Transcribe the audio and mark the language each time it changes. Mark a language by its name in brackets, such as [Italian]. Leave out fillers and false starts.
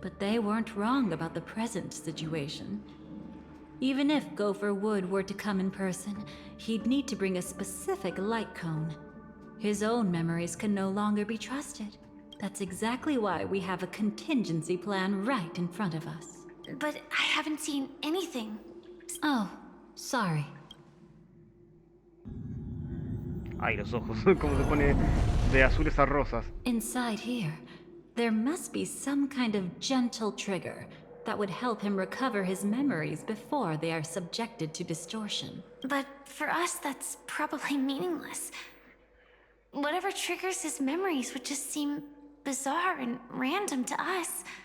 [English] But they weren't wrong about the present situation. Even if Gopher Wood were to come in person, he'd need to bring a specific light cone. His own memories can no longer be trusted. That's exactly why we have a contingency plan right in front of us. But I haven't seen anything. Oh, sorry. [Spanish] Ay, los ojos, como se pone de azules a rosas. [English] Inside here, there must be some kind of gentle trigger that would help him recover his memories before they are subjected to distortion. But for us, that's probably meaningless. Whatever triggers his memories would just seem bizarre and random to us.